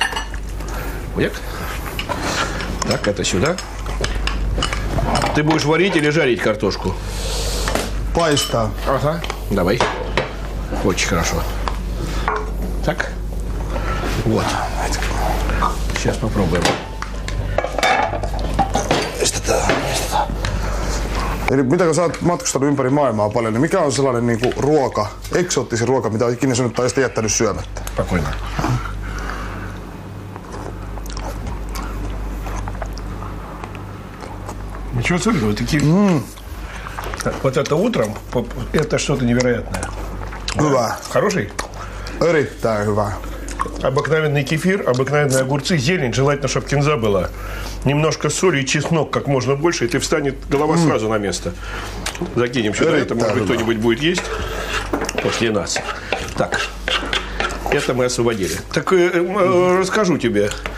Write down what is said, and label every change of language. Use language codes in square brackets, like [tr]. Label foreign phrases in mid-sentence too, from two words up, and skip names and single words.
[ru] Уяк. Так, это сюда. Ты будешь варить или жарить картошку? [fi] Paistaa. [ru] Ага. Давай. Очень хорошо. Так. Вот. Сейчас попробуем. [fi] Eli mitä kun sä oot matkustanut ympäri maailmaa paljon, niin mikä on sellainen niinku ruoka, eksoottisin ruoka, mitä oot ikinä syönyt tai sitten jättänyt syömättä? [ru] Спокойно. Ничего особенного. Такие... Вот это утром, это что-то невероятное. [fi] Hyvä. [ru] Хороший? [fi] Erittäin hyvä. [ru] Обыкновенный кефир, обыкновенные огурцы, зелень, желательно, чтобы кинза была. Немножко соли и чеснок, как можно больше, и ты встанет голова сразу на место. Закинем сюда это, может быть, кто-нибудь будет есть после нас. Так, это мы освободили. Так, расскажу тебе.